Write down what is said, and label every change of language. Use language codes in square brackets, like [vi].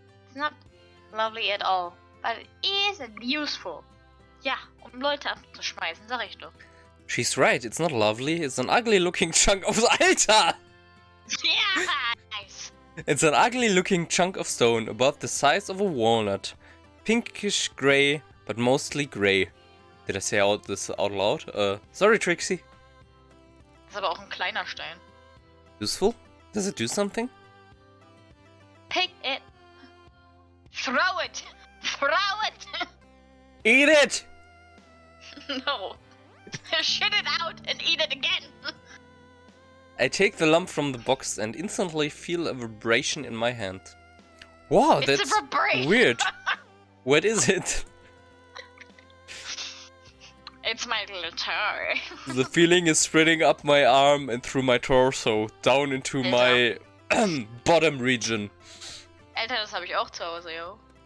[en] It's not lovely at all, but it is useful. [de] Ja, um Leute abzuschmeißen, sag ich doch. [en] She's right, it's not lovely, it's an ugly looking chunk of... [de] Alter! [en] Yeah, nice. It's an ugly looking chunk of stone, about the size of a walnut. Pinkish grey, but mostly grey. Did I say this out loud? Sorry, Trixie. [de] Das ist aber auch ein kleiner Stein. [en] Useful? Does it do something? Pick it. Throw it. Throw it. Eat it! No. Shit it out and eat it again. I take the lump from the box and instantly feel a vibration in my hand. Wow, It's that's a vibration. weird. What is it? It's my little toe. The feeling is spreading up my arm and through my torso, down into my bottom region. [de] Alter, das habe ich auch zu Hause, yo.